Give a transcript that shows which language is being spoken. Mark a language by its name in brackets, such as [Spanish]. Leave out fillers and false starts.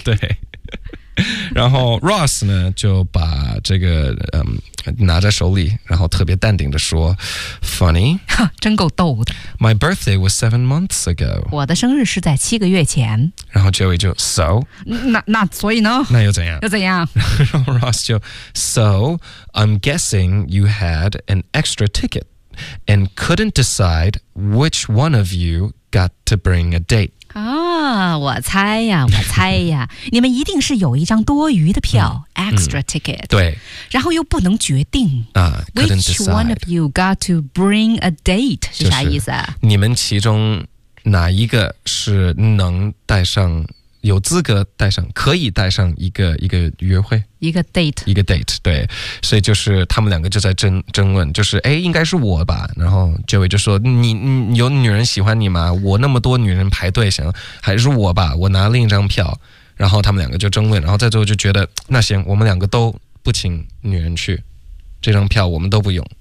[Chinese] 对然后 Ross 呢就把这个、拿在手里然后特别淡定的说 Funny 真够逗的 [English] My birthday was 7 months ago [Chinese] 我的生日是在七个月前然后 Joey 就 So 那所以呢那又怎样又怎样然后 Ross 就 [English] So I'm guessing you had an extra ticket and couldn't decide which one of you got to bring a date [Chinese] 我猜呀你们一定是有一张多余的票、嗯、 [English] extra ticket、 [Chinese] 嗯、对然后又不能决定、 [English] couldn't decide which one of you got to bring a date [Chinese] 是啥意思、啊就是、你们其中哪一个是能带上有资格带上可以带上一个约会一个 date 对所以就是他们两个就在争论就是哎，应该是我吧然后 Joey 就说 你有女人喜欢你吗我那么多女人排队想还是我吧我拿另一张票然后他们两个就争论然后在最后就觉得那行我们两个都不请女人去这张票我们都不用